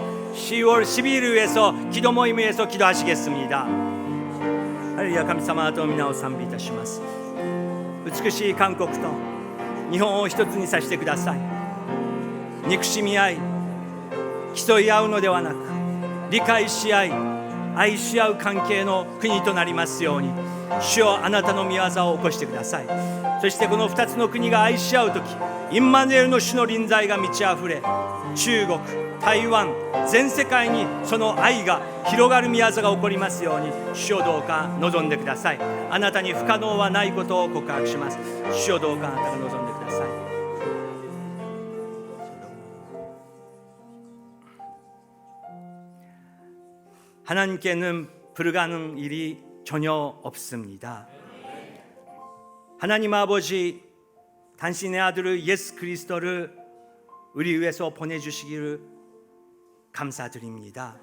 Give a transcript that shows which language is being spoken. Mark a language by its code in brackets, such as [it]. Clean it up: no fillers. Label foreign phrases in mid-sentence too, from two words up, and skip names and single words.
[ko] 10월 12일을 위해서 기도 모임에서 기도하시겠습니다. 할렐루야. [ja] 神様と皆を賛美いたします。美しい韓国と日本を一つにさせてください。憎しみ合い競い合うのではなく理解し合い愛し合う関係の国となりますように、主よあなたの御業を起こしてください。そしてこの2つの国が愛し合うとき、インマヌエルの主の臨在が満ち溢れ、中国、台湾、全世界にその愛が広がる御業が起こりますように、主よどうか望んでください。あなたに不可能はないことを告白します。主よどうかあなたが望んでください。 [ko] 하나님께는 불가능한 일이 전혀 없습니다. 하나님 아버지, 당신의 아들을 예수 그리스도를 우리 위해서 보내주시기를 감사드립니다.